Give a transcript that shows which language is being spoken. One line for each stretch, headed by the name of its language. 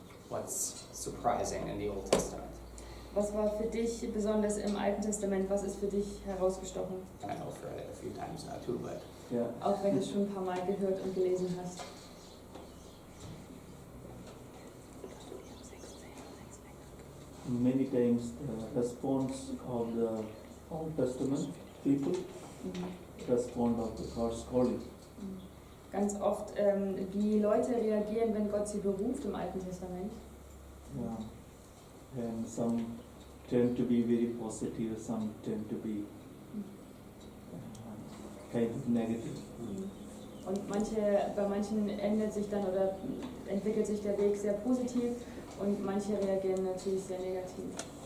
English: What's surprising in the Old Testament?
German: Was war für dich besonders im Alten Testament? Was ist für dich herausgestochen?
English: I know I've read it a few times now too, but Yeah.
German: Auch wenn du es schon ein paar Mal gehört und gelesen hast.
English: Many times the response of the Old Testament people respond of the God's calling.
German: Ganz oft, wie Leute reagieren, wenn Gott sie beruft im Alten Testament.
English: Yeah. And some tend to be very positive, some tend to be kind of negative.
German: Und bei manchen ändert sich dann oder entwickelt sich der Weg sehr positiv und manche reagieren natürlich sehr negativ.